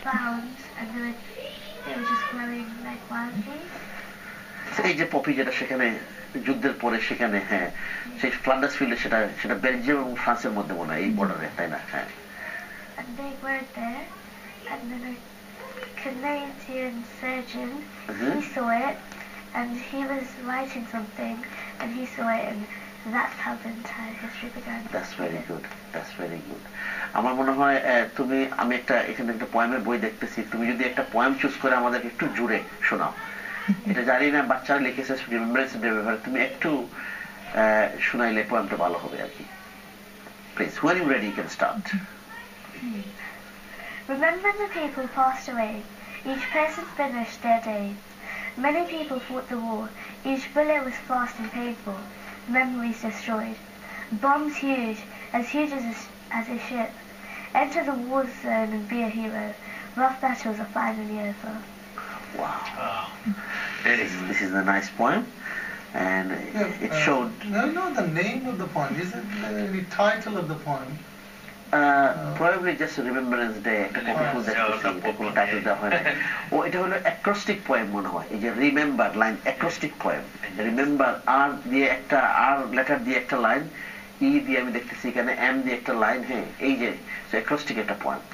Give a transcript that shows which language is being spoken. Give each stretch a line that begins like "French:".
English: found, and they were just growing like wildly.
Bangla: এই যে poppy যেটা সেখানে যুদ্ধের পরে সেখানে, হ্যাঁ, সেই ফ্লান্ডার্স ফিল্ডে, সেটা বেলজিয়াম এবং ফ্রান্সের মধ্যে মনে হয় এই বর্ডারে, তাই না? হ্যাঁ।
English: And they were there, and then a Canadian surgeon, he saw it, and he was writing something, and he saw it, and that's how the entire history began. That's very good. That's very good.
Bangla: আমার মনে হয় আমি এখানে একটা পোয়েমের বই দেখতেছি, তুমি যদি একটা পোয়েম চুজ করে আমাদের একটু জুড়ে শোনাও। এটা জানি না বাচ্চারা লিখেছে রিমেম্বারেন্স ডে ব্যাপারে, তুমি একটু শোনাইলে পোয়েমটা ভালো হবে আর কি।
English: Please, when you ready you can start. Remember the people passed away, each person finished their days. Many people fought the war, each bullet was fast and painful, memories destroyed. Bombs huge as a ship. Enter the war zone and be a hero. Rough battles are finally over. Wow. This is a nice poem, and it showed. No, the name of the poem. Is it the title of the poem? Probably just Remembrance Day.
Bangla: একটা copy দেখতেছি, এটা কোনো title দেওয়া হয় না। ও এটা হলো অ্যাক্রোস্টিক poem মনে হয়। এই যে রিমেম্বার লাইন, অ্যাক্রোস্টিক পোয়েম। রিমেম্বার আর দিয়ে একটা, আর লেটার দিয়ে একটা লাইন, ই দিয়ে আমি দেখতেছি এখানে, এম দিয়ে একটা লাইন, হ্যাঁ, এই যে অ্যাক্রোস্টিক একটা পোয়েম।